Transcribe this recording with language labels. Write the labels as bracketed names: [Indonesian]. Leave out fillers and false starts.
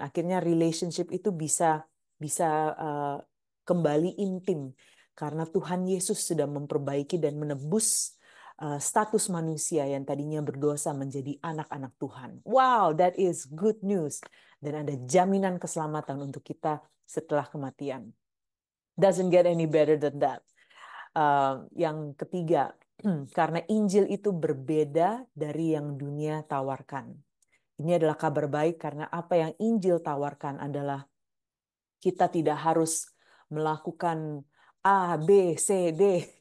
[Indonesian] Akhirnya relationship itu bisa bisa uh, kembali intim karena Tuhan Yesus sudah memperbaiki dan menebus status manusia yang tadinya berdosa menjadi anak-anak Tuhan. [English] Wow, that is good news. [Indonesian] Dan ada jaminan keselamatan untuk kita setelah kematian. [English] Doesn't get any better than that. [Indonesian] Yang ketiga, karena Injil itu berbeda dari yang dunia tawarkan. Ini adalah kabar baik karena apa yang Injil tawarkan adalah kita tidak harus melakukan A, B, C, D.